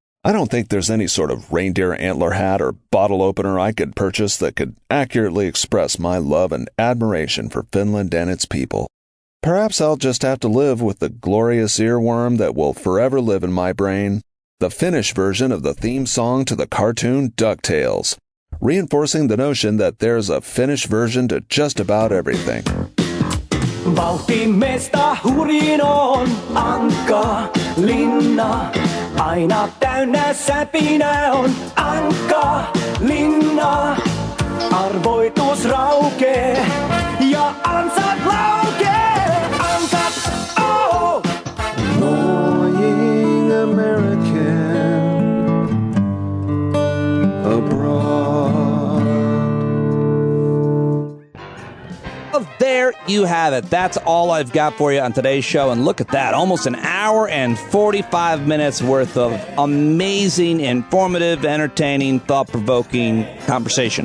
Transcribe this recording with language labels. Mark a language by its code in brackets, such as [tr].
[en] I don't think there's any sort of reindeer antler hat or bottle opener I could purchase that could accurately express my love and admiration for Finland and its people. Perhaps I'll just have to live with the glorious earworm that will forever live in my brain, the Finnish version of the theme song to the cartoon DuckTales, reinforcing the notion that there's a Finnish version to just about everything. [fi] Vauhtimesta hurin on Ankka linna, aina täynnä säpinä on Ankka linna. Arvoitus raukee ja ansat laukee, ansat oh! [en] Annoying American abroad. There you have it. That's all I've got for you on today's show. And look at that. Almost an hour and 45 minutes worth of amazing, informative, entertaining, thought-provoking conversation.